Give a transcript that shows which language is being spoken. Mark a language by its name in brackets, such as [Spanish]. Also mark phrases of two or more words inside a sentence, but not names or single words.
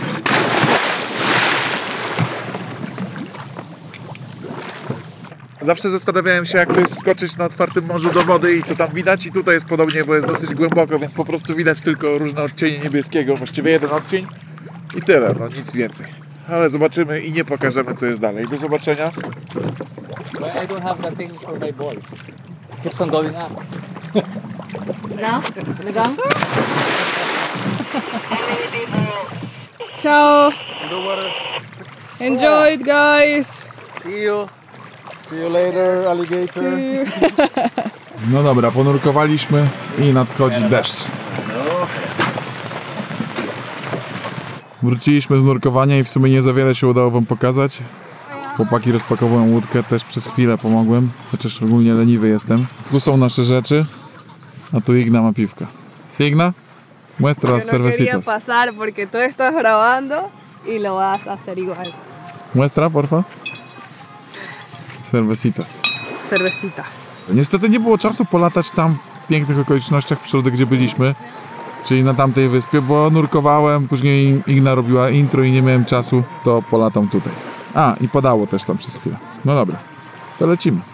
[Polish] Zawsze zastanawiałem się, jak to jest skoczyć na otwartym morzu do wody i co tam widać, i tutaj jest podobnie, bo jest dosyć głęboko, więc po prostu widać tylko różne odcienie niebieskiego, właściwie jeden odcień i tyle, no nic więcej. Ale zobaczymy i nie pokażemy, co jest dalej. Do zobaczenia. [English] I don't have the thing for my balls. Keeps on going up. [Filipino] No? Talagang? [English] Ciao! Enjoy it, guys! See you. See you later, alligator. [Polish] No dobra, ponurkowaliśmy i nadchodzi deszcz. Wróciliśmy z nurkowania i w sumie nie za wiele się udało wam pokazać. Chłopaki rozpakowują łódkę, też przez chwilę pomogłem, chociaż szczególnie leniwy jestem. Tu są nasze rzeczy, a tu Igna ma piwka. [Spanish] ¿Sí, Igna? Muestra las cervecitas. pasar porque tú estás grabando y lo vas a hacer igual. Muestra, porfa. Cervecitas. Cervecitas. [Polish] Niestety nie było czasu polatać tam w pięknych okolicznościach przyrody, gdzie byliśmy, czyli na tamtej wyspie, bo nurkowałem, później Igna robiła intro i nie miałem czasu, to polatam tutaj. A, i padało też tam przez chwilę. No dobra, to lecimy.